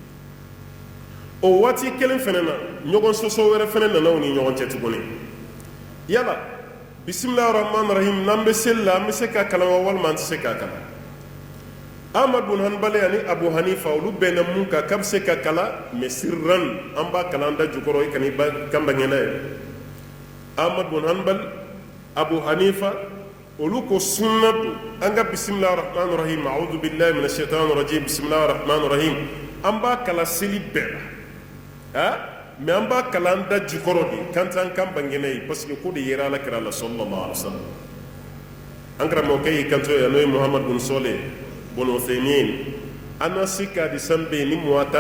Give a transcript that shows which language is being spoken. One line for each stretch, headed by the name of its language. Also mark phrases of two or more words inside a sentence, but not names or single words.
Bambara: o waati kelen fana na ɲɔgɔn sɔsɔ wɛrɛ fana nana u ni ɲɔgɔn cɛ tuguni yala
Arabic: بسم الله الرحمن الرحيم
Bambara: n'an bɛ seli la an bɛ se k'a kalan wa walima an tɛ se k'a kalan Ahmad bin Hanbal ani Abu Hanifa olu bɛnna mun kan k'a bɛ se ka kalan mɛ sirran an b'a kalan an da jukɔrɔ i kana i kan bangɛ n'a ye Ahmad bin Hanbal Abu Hanifa olu ko sunna don an ka
Arabic: بسم الله الرحمن الرحيم أعوذ بالله من الشيطان الرجيم بسم الله الرحمن الرحيم
Bambara: an b'a kalan seli bɛɛ la mɛ an b'a kalan an da jukɔrɔ de kan t'an kan bangɛ n'a ye
French: parce que
Bambara: ko de yera alakira la
Arabic: صلى الله عليه وسلم
Bambara: an karamɔgɔkɛ y'i kanto yan n'o ye Muhammad bin Saleh bin Uthaymin an na se k'a di san bɛ yen ni muwata